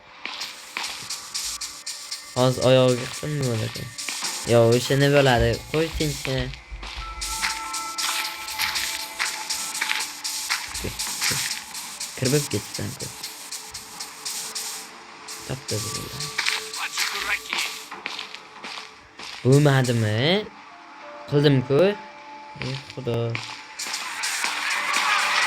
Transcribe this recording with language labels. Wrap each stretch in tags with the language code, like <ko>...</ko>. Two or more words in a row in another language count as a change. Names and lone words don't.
<uz>Hozir oyog'iga qism nima bo'ladi? Yo, o'sha nima bo'ladi? Qo'y tinchini. Kirib ketdi-ku. Topda bo'ldi.</uz> <ru>Вот же дураки.</ru> <uz>Bo'lmadimi? Qildim-ku. Ey xudo.</uz>